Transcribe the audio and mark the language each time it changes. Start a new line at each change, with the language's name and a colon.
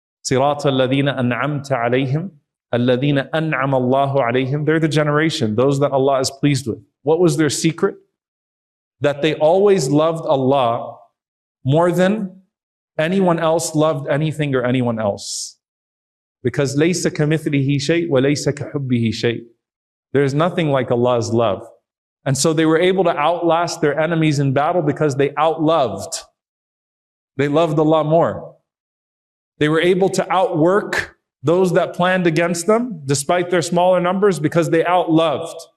Arabic: صِرَاطَ الَّذِينَ أَنْعَمْتَ عَلَيْهِمْ الَّذِينَ أَنْعَمَ اللَّهُ عَلَيْهِمْ.
English: They're the generation, those that Allah is pleased with. What was their secret? That they always loved Allah more than anyone else loved anything or anyone else. Because
Arabic: لَيْسَ كَمِثْلِهِ شَيْءٍ وَلَيْسَ كَحُبِّهِ شَيْءٍ.
English: There is nothing like Allah's love. And so they were able to outlast their enemies in battle because they outloved. They loved Allah more. They were able to outwork those that planned against them, despite their smaller numbers, because they outloved.